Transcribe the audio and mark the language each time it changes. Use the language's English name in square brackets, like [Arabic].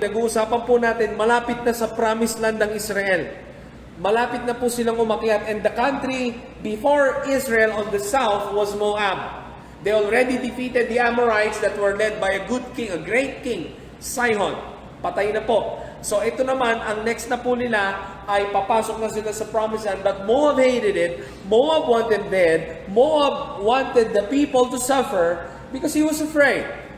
[Filipino] Nag-uusapan po natin, malapit na sa promised land ng Israel. Malapit na po silang umakyat. [English] And the country before Israel on the south was Moab. They already defeated the Amorites that were led by a good king, a great king, Sihon. [Filipino] Patay na po. So ito naman, ang next na po nila ay papasok na sila sa promised land. [English] But Moab hated it. Moab wanted dead. Moab wanted the people to suffer because he was afraid.